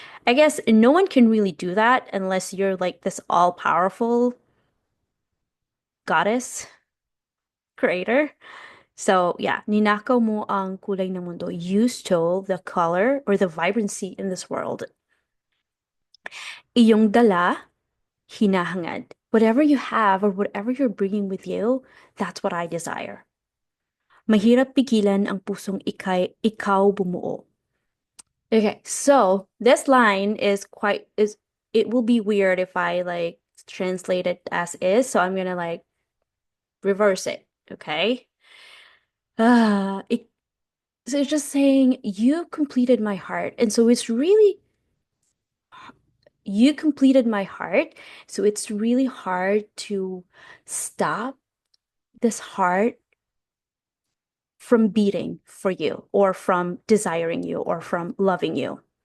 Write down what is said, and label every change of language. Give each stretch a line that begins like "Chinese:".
English: I guess no one can really do that unless you're like this all-powerful goddess creator. So yeah,
Filipino: ninakaw mo ang kulay ng mundo.
English: You stole the color or the vibrancy in this world.
Filipino: Iyong dala, hinahangad.
English: Whatever you have or whatever you're bringing with you, that's what I desire.
Filipino: Mahirap pigilan ang pusong ikaw bumuo.
English: Okay, so this line is it will be weird if I like translate it as is, so I'm gonna like reverse it, okay? It so it's just saying you completed my heart, and so it's really you completed my heart, so it's really hard to stop this heart from beating for you or from desiring you or from loving you.